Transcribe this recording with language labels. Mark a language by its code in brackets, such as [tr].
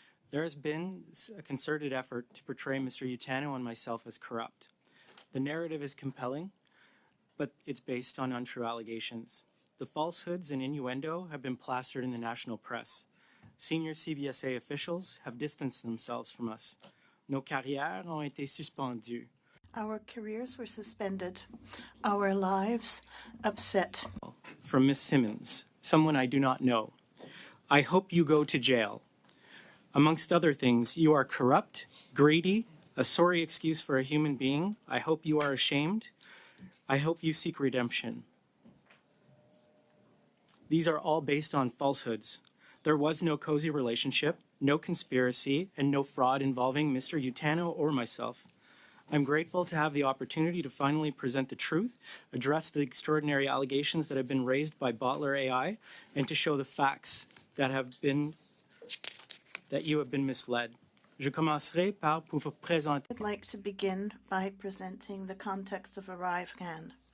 [en] There has been a concerted effort to portray Mr. Utano and myself as corrupt. The narrative is compelling, but it's based on untrue allegations. The falsehoods and innuendo have been plastered in the national press. Senior CBSA officials have distanced themselves from us. [fr] Nos carrières ont été suspendues. [en] our careers were suspended, our lives upset. From Miss Simmons, someone I do not know. I hope you go to jail. Amongst other things, you are corrupt, greedy, a sorry excuse for a human being. I hope you are ashamed. I hope you seek redemption. These are all based on falsehoods. There was no cozy relationship, no conspiracy, and no fraud involving Mr. Utano or myself. I'm grateful to have the opportunity to finally present the truth, address the extraordinary allegations that have been raised by Bottler AI, and to show the facts that you have been misled. [fr] Je commencerai par vous présenter [en] I'd like to begin by presenting the context of ArriveCan.